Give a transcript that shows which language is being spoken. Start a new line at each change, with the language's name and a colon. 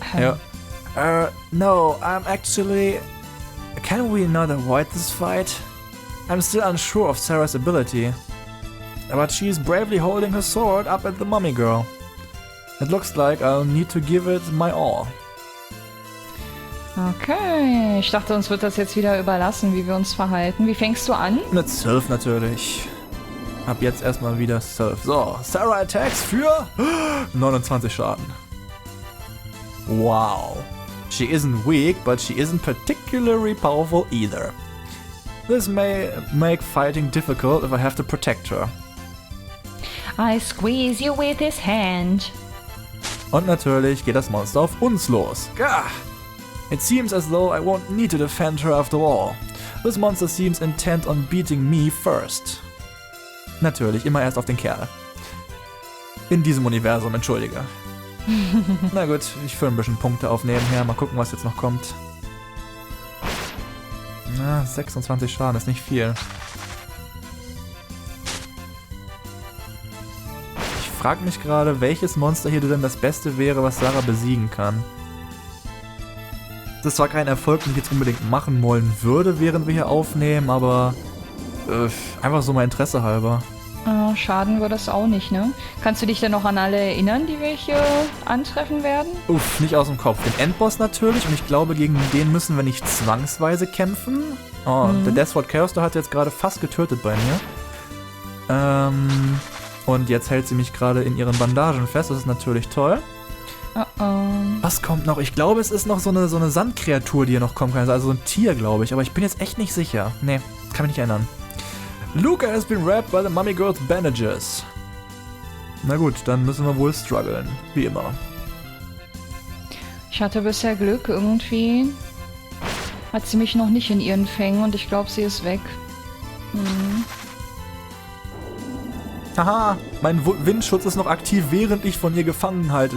English: Ja. No, I'm actually... Can we not avoid this fight? I'm still unsure of Sarah's ability. But she's bravely holding her sword up at the mummy girl. It looks like I'll need to give it my all.
German: Okay, ich dachte, uns wird das jetzt wieder überlassen, wie wir uns verhalten. Wie fängst du an? Mit Sylph natürlich. Ab jetzt erstmal wieder Sylph. So,
English: Sara attacks
German: für 29 Schaden. Wow.
English: She isn't weak, but she isn't particularly powerful either. This may make fighting difficult if I have to protect her. I squeeze you with his hand.
German: Und natürlich geht das Monster auf uns los. Gah!
English: It seems as though I won't need to defend her after all. This monster seems intent on beating me first.
German: Natürlich, immer erst auf den Kerl. In diesem Universum, entschuldige. Na gut, ich will ein bisschen Punkte aufnehmen her. Mal gucken, was jetzt noch kommt. Na, 26 Schaden ist nicht viel. Ich frage mich gerade, welches Monster hier denn das Beste wäre, was Sara besiegen kann. Das ist zwar kein Erfolg, den ich jetzt unbedingt machen wollen würde, während wir hier aufnehmen, aber einfach so mal Interesse halber. Schaden wird das auch nicht, ne? Kannst du dich denn noch an alle erinnern, die wir hier antreffen werden? Uff, nicht aus dem Kopf. Den Endboss natürlich, und ich glaube, gegen den müssen wir nicht zwangsweise kämpfen. Oh, der Deathward Chaos hat jetzt gerade fast getötet bei mir. Und jetzt hält sie mich gerade in ihren Bandagen fest, das ist natürlich toll. Was kommt noch? Ich glaube, es ist noch so eine Sandkreatur, die hier noch kommen kann. Also so ein Tier, glaube ich. Aber ich bin jetzt echt nicht sicher. Nee, kann mich nicht erinnern.
English: Luca has been wrapped by the mummy girl's bandages.
German: Na gut, dann müssen wir wohl strugglen. Wie immer. Ich hatte bisher Glück. Irgendwie hat sie mich noch nicht in ihren Fängen und ich glaube, sie ist weg. Haha, mein Windschutz ist noch aktiv, während ich von ihr gefangen halte.